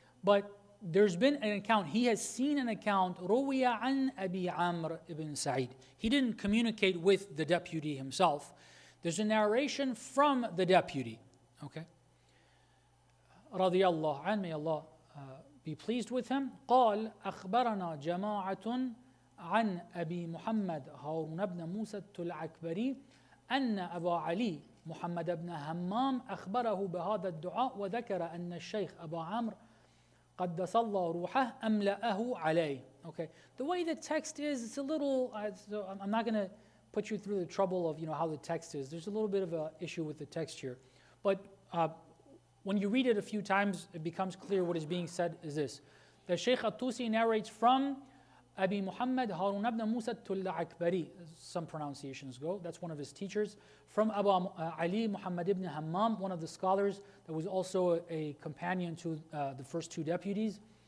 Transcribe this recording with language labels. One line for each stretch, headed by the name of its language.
English: But there's been an account, he has seen an account,
Arabic: روِيَ عَنْ أَبِي عَامِرٍ
English: ibn Sa'id. He didn't communicate with the deputy himself. There's a narration from the deputy. Okay?
Arabic: رضي الله عنه,
English: may Allah be pleased with him.
Arabic: قال أخبرنا جماعة عن أبي محمد هارون بن موسى العكبري أن أبا علي محمد بن همام أخبره بهذا الدعاء وذكر أن الشيخ أبا عمرو قدس الله روحه أملأه عليه.
English: Okay, the way the text is, it's a little, so I'm not going to put you through the trouble of how the text is. There's a little bit of an issue with the text here. But when you read it a few times, it becomes clear what is being said is this. The Shaykh At-Tusi narrates from Abi Muhammad Harun ibn Musa Akbari, some pronunciations go, that's one of his teachers, from Abu Ali Muhammad ibn Hammam, one of the scholars that was also a companion to the first two deputies.